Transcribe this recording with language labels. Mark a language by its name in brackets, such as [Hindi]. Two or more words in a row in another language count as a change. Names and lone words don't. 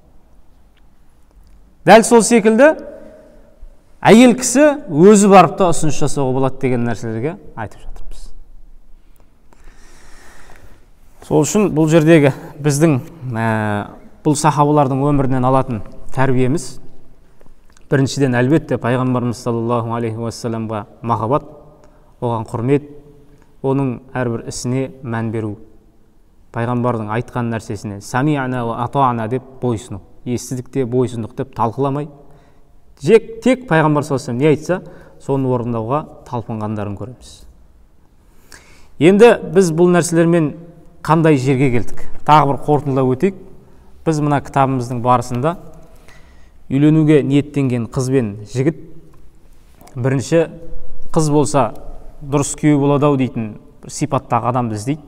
[Kazakh] Дәл сол секілді әйел кісі өзі барып та ұсыныс жасауға болады деген нәрселерге айтып жатырмыз. Сол үшін бұл жердегі біздің бұл сахабалардың өмірінен алатын тәрбиеміз біріншіден әлбетте пайғамбарымыз [Arabic] صلى الله عليه وسلم [Kazakh] махаббат, оған құрмет, оның әрбір ісіне мән беру, пайғамбардың айтқан нәрсесіне [Arabic] سمعنا وأطعنا [Kazakh] деп бойсыну, естідік те бойсындық деп талқыламай, тек пайғамбар [Arabic] صلى الله عليه وسلم [Kazakh] не айтса, соны орындауға талпынғандарын көреміз. Енді біз бұл нәрселермен қандай жерге келдік? Тағы бір қорытындылап өтейік. Біз мына кітабымыздың барысында үйленуге ниеттенген қыз бен жігіт, бірінші қыз болса дұрыс күйеу болады ау дейтін бір сипаттағы адамды іздейді.